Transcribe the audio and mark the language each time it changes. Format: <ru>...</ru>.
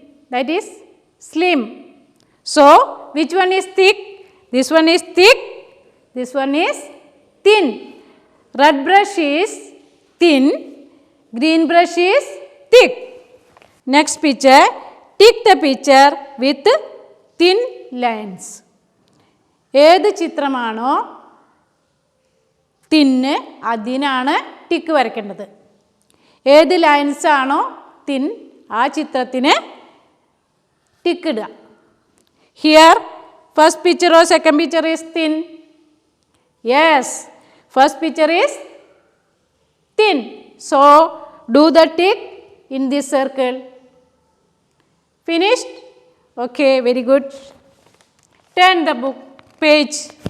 <en>That is slim. So, which one is thick? This one is thick. This one is thin. Red brush is thin. Green brush is thick. Next picture. Tick the picture with thin lines.</en> <ml>ഏത് ചിത്രമാണോ തിന്ന് അതിനാണ് tick വരയ്ക്കേണ്ടത്. ഏത് lines ആണോ thin ആ ചിത്രത്തിന് tick ഇടുക.</ml> <en>Here first picture or second picture is thin. Yes, first picture is thin. So, do the tick in this circle. Finished? Okay, very good. Turn the book page.</en>